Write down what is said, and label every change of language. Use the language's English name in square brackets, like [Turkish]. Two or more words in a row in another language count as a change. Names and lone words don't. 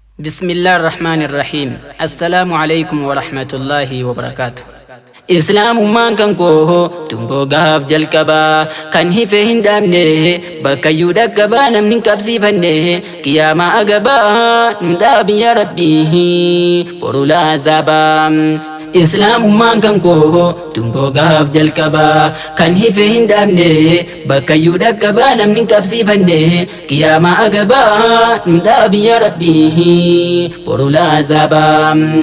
[Arabic] بسم الله الرحمن الرحيم. السلام عليكم ورحمة الله وبركاته. [Oromo] Islaamummaan kan koo tungoo gaaf jalqabaa, kan hife hin dhaabne, bakkayyuu dhaqqabaa namni hin qabsiifanne, qiyaamaa agabaa nun dhaabi yaa Rabbii, boru laazaabaa. Islaamummaan kan koo tungoo gaaf jalqabaa, kan hife hin dhaabne, bakkayyuu dhaqqabaa namni hin qabsiifanne, qiyaamaa agabaa nun dhaabi yaa Rabbii, boru laazaabaa.